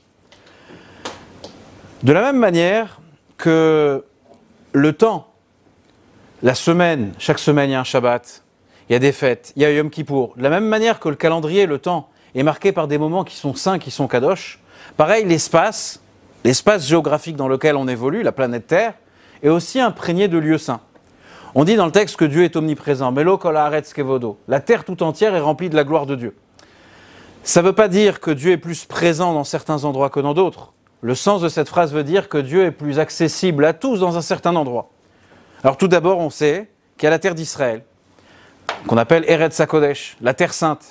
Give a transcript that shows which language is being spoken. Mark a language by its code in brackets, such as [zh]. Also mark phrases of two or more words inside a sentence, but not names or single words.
[fr] De la même manière que le temps, la semaine, chaque semaine il y a un Shabbat, il y a des fêtes, il y a Yom Kippour. De la même manière que le calendrier, le temps, est marqué par des moments qui sont saints, qui sont kadosh, pareil, l'espace géographique dans lequel on évolue, la planète Terre, est aussi imprégné de lieux saints. On dit dans le texte que Dieu est omniprésent. [he] מלא כל הארץ כבודו. [fr] La terre tout entière est remplie de la gloire de Dieu. Ça ne veut pas dire que Dieu est plus présent dans certains endroits que dans d'autres. Le sens de cette phrase veut dire que Dieu est plus accessible à tous dans un certain endroit. Alors tout d'abord, on sait qu'il y a la terre d'Israël, qu'on appelle [he] ארץ הקודש, [fr] la terre sainte.